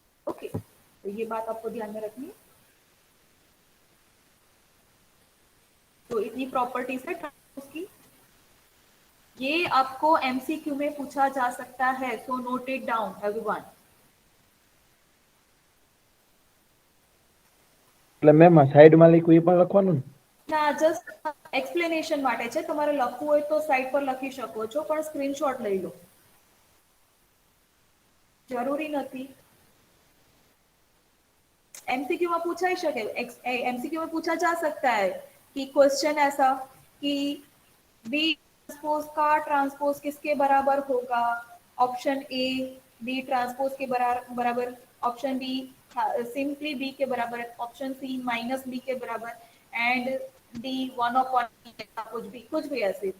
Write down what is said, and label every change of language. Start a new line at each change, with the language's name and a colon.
Hindi: Okay, तो ये बात आपको ध्यान में रखनी है. तो इतनी प्रॉपर्टीज है ट्रांसपोज की. ये आपको एमसीक्यू में पूछा जा सकता है,
English: So note it down everyone.
Gujarati: એટલે મેમ સાઈડ માં લખવું એ પણ લખવાનું ને? ના, જસ્ટ એક્સપ્લેનેશન માટે છે. તમારે લખવું હોય તો સાઈડ પર લખી શકો છો, પણ સ્ક્રીનશોટ લઈ લો, જરૂરી નથી.
Hindi: एमसीक्यू में पूछा ही सके, एमसीक्यू में पूछा जा सकता है कि क्वेश्चन ऐसा कि बी ट्रांसपोज का ट्रांसपोज किसके बराबर होगा, ऑप्शन ए बी ट्रांसपोज के बराबर, ऑप्शन बी सिंपली बी के बराबर, ऑप्शन सी माइनस बी के बराबर, एंड डी 1/, कुछ भी ऐसे.